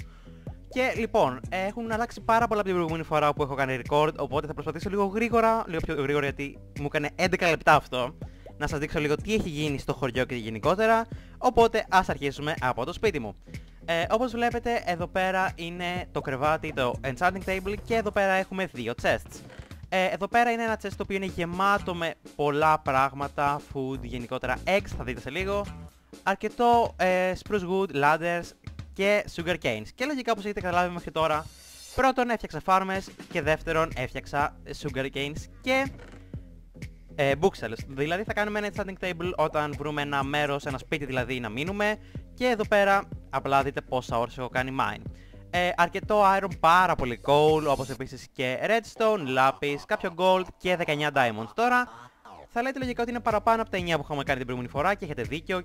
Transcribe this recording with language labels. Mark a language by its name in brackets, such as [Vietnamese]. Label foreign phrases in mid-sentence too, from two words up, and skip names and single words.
[Greek] Και λοιπόν, έχουν αλλάξει πάρα πολλά από την προηγούμενη φορά που έχω κάνει record, οπότε θα προσπαθήσω λίγο πιο γρήγορα γιατί μου έκανε 11 λεπτά αυτό, να σας δείξω λίγο τι έχει γίνει στο χωριό και γενικότερα, οπότε ας αρχίσουμε από το σπίτι μου. Όπως βλέπετε, εδώ πέρα είναι το κρεβάτι, το [English] enchanting table, [Greek] και εδώ πέρα έχουμε δύο chests. Εδώ πέρα είναι ένα chest το οποίο είναι γεμάτο με πολλά πράγματα, food, γενικότερα eggs, θα δείτε σε λίγο, αρκετό [English] spruce wood, [Greek] ladders και [English] sugar canes. [Greek] Και λογικά, όπως έχετε καταλάβει μέχρι τώρα, πρώτον έφτιαξα farmers και δεύτερον έφτιαξα [English] sugar canes [Greek] και bookshelves. Δηλαδή θα κάνουμε ένα [English] enchanting table [Greek] όταν βρούμε ένα μέρος, ένα σπίτι δηλαδή να μείνουμε, και εδώ πέρα απλά δείτε πόσα ώρες έχω κάνει mine. Αρκετό iron, πάρα πολύ coal, όπως επίσης και [English] redstone, lapis, [Greek] κάποιο gold και 19 diamonds. Τώρα θα λέτε λογικά ότι είναι παραπάνω από τα 9 που είχαμε κάνει την προηγούμενη φορά και έχετε δίκιο.